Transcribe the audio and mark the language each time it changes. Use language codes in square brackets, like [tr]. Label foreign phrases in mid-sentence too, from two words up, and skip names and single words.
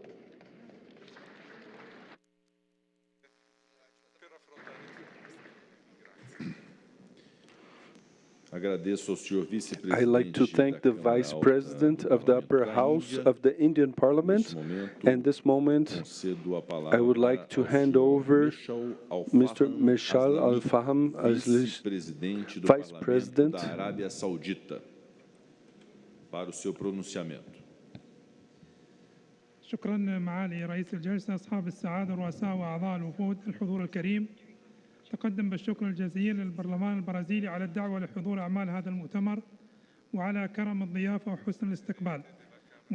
[en] I'd like to thank the Vice President of the Upper House of the Indian Parliament. And this moment, I would like to hand over Mr. Meshal Al-Faham as Vice President [pt] da Arábia Saudita para o seu pronunciamento. [ar] شكرا معالي رئيس الجلسة، أصحاب السعادة، رؤساء وأعضاء الوفود، الحضور الكريم. تقدم بالشكر الجزيل للبرلمان البرازيلي على الدعوة لحضور أعمال هذا المؤتمر وعلى كرم الضيافة وحسن الاستقبال.